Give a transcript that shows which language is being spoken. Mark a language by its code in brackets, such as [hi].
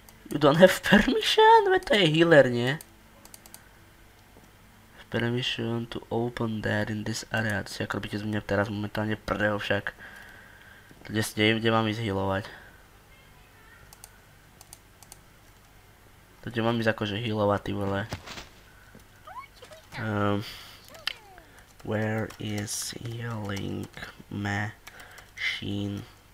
[en] You don't have permission? [sk] Veď to je healer, nie? [en] Permission to open that in this area. [sk] To si ako robíte z mňa teraz momentálne prdel však. Kde mám ísť healovať? Kde mám ísť akože healovať, ty vole? [en] Where is healing machine?